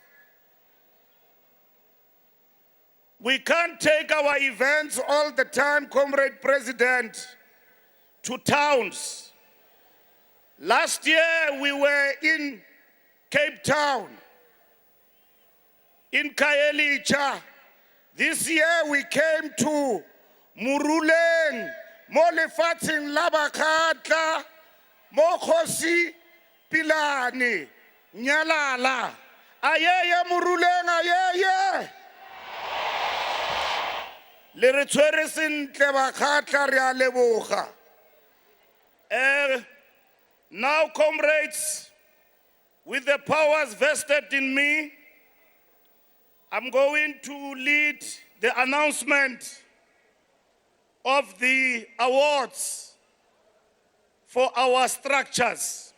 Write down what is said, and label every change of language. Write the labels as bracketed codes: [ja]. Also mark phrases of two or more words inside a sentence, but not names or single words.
[en] We can't take our events all the time, Comrade President, to towns. Last year we were in Cape Town, in Khayelitsha. This year we came to Moruleng, [tn] mo lefatsheng la Bakgatla, mo Kgosi Pilane, Nyalala. Ayeye Moruleng, ayeye. Le re tshwere sentle bakgatla re a leboga. [en] Now, comrades, with the powers vested in me, I'm going to lead the announcement of the awards for our structures.